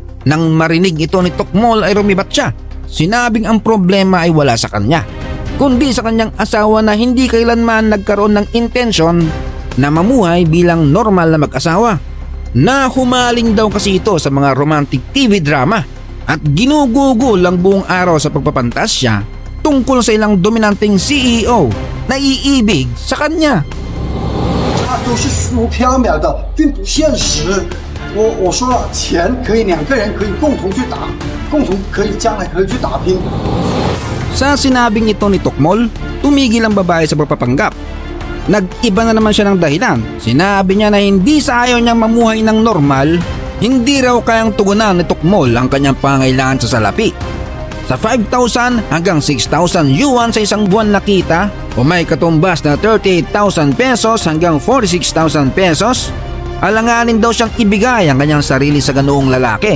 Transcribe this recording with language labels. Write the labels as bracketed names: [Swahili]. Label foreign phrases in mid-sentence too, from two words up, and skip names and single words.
[Filipino] Nang marinig ito ni Tukmol ay rumibat siya. Sinabing ang problema ay wala sa kanya, kundi sa kanyang asawa na hindi kailanman nagkaroon ng intensyon na mamuhay bilang normal na mag-asawa. Nahumaling daw kasi ito sa mga [English] romantic TV drama [Filipino] at ginugugol ang buong araw sa pagpapantasya tungkol sa ilang dominanteng CEO na iibig sa kanya. [Chinese] 它都是虚无缥缈的，并不现实。我说了，钱可以2个人可以共同去打，共同可以将来可以去打拼。 [Filipino] Sa sinabing ito ni Tukmol, tumigil ang babae sa pagpapanggap. Nag-iba na naman siya ng dahilan. Sinabi niya na hindi sa ayaw niyang mamuhay ng normal, hindi raw kayang tugunan ni Tukmol ang kanyang pangailangan sa salapi. Sa 5,000 hanggang 6,000 yuan sa isang buwan na kita o may katumbas na 38,000 pesos hanggang 46,000 pesos, alanganin daw siyang ibigay ang kanyang sarili sa ganoong lalaki.